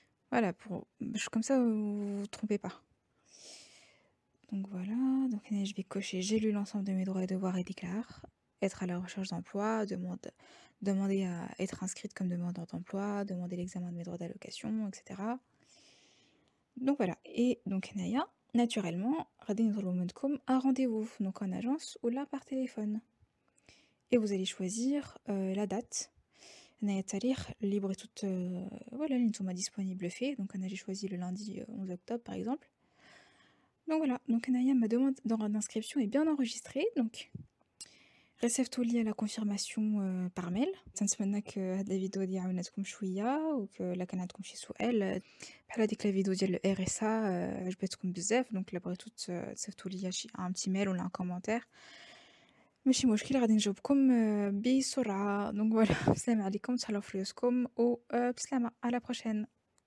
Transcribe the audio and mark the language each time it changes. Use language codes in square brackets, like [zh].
[fr] Voilà, comme ça vous vous trompez pas. Donc voilà, donc là, je vais cocher j'ai lu l'ensemble de mes droits et devoirs et déclare, être à la recherche d'emploi, demander à être inscrite comme demandeur d'emploi, demander l'examen de mes droits d'allocation, etc. Donc voilà, et donc [ar] هنايا [fr] naturellement [ar] غادي نطلبوا منكم [fr] un rendez-vous, donc en agence ou là par téléphone. Et vous allez choisir la date. [ar] هنايا التاريخ اللي بغيتو voilà اللي نتوما disponible فيه. [fr] Donc [ar] انا [fr] j'ai choisi le lundi 11 octobre par exemple. Donc voilà, donc [ar] هنايا [fr] ma demande d'inscription est bien enregistrée, donc [ar] ريسيفتولي [fr] la confirmation par mail. [ar] تنتمنى هاد الفيديو هادي عاونتكم شويه ولا كان عندكم شي سؤال بحال هذيك الفيديو ديال ال RSA عجبتكم بزاف، دونك الا بغيتو تصيفطوا ليا شي ان بتي ميل ولا ان كومونتير ماشي مشكل غادي نجاوبكم بسرعه. دونك فوالا السلام عليكم، تهلاو في ريوسكم و بسلامه، على بروشين.